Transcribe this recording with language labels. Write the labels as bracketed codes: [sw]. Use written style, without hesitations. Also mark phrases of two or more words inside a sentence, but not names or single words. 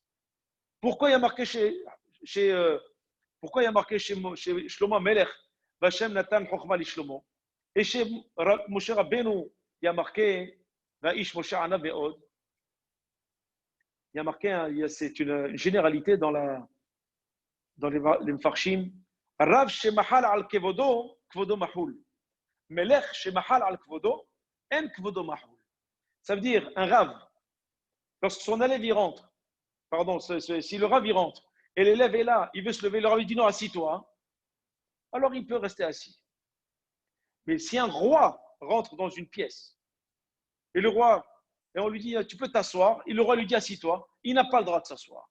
[fr] Pourquoi il y a marqué pourquoi il y a marqué chez Shlomo Amelech, [he] וה' נתן חכמה לשלמה. [fr] Et chez Moshe Rabbeinu, il y a marqué, [he] והאיש משה עניו מאד. [fr] Il y a marqué, c'est une généralité dans les Mfarshim. [he] רב שמחל על כבודו, כבודו מחול. מלך שמחל על כבודו, אין כבודו מחול. [fr] Ça veut dire un Rav, lorsque son élève y rentre, pardon, si le Rav y rentre, et l'élève est là, il veut se lever, le Rav dit non, assis-toi, alors il peut rester assis. Mais si un roi rentre dans une pièce, et le roi, et on lui dit tu peux t'asseoir, et le roi lui dit assis-toi, il n'a pas le droit de s'asseoir.